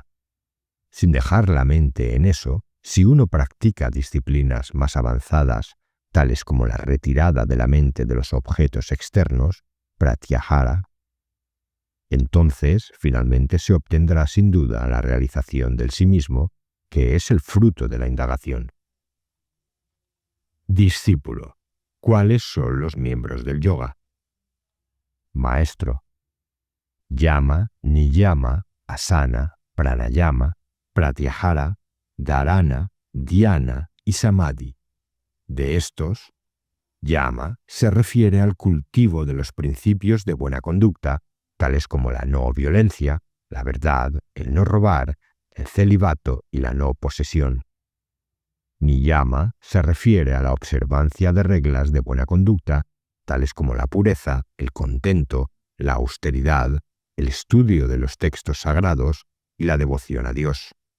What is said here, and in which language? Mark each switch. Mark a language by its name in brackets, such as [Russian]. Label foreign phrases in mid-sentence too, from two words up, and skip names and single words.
[Spanish] Sin dejar la mente en eso, si uno practica disciplinas más avanzadas, tales como la retirada de la mente de los objetos externos, pratyahara, entonces finalmente se obtendrá sin duda la realización del sí mismo, que es el fruto de la indagación. Discípulo, ¿cuáles son los miembros del yoga? Maestro, [Sanskrit] yama, niyama, asana, pranayama, pratyahara, dharana, dhyana y samadhi. [Spanish] De estos, yama se refiere al cultivo de los principios de buena conducta, tales como la no violencia, la verdad, el no robar, el celibato y la no posesión. Niyama se refiere a la observancia de reglas de buena conducta, tales como la pureza, el contento, la austeridad, el estudio de los textos sagrados y la devoción a Dios.